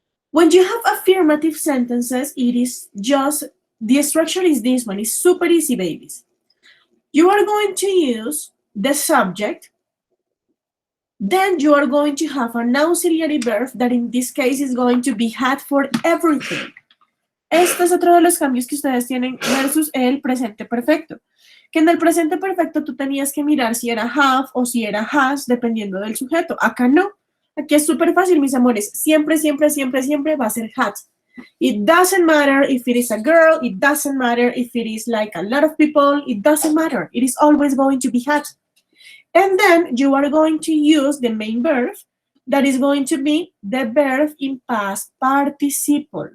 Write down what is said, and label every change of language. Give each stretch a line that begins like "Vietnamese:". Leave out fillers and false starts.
English: When you have affirmative sentences, it is just, the structure is this one. It's super easy, babies. You are going to use the subject, then you are going to have an auxiliary verb that in this case is going to be had for everything.
Spanish: Este es otro de los cambios que ustedes tienen versus el presente perfecto. Que en el presente perfecto tú tenías que mirar si era have o si era has, dependiendo del sujeto. Acá no. Aquí es súper fácil, mis amores. Siempre, siempre, siempre, siempre va a ser had.
English: It doesn't matter if it is a girl. It doesn't matter if it is like a lot of people. It doesn't matter. It is always going to be had. And then you are going to use the main verb. That is going to be the verb in past participle.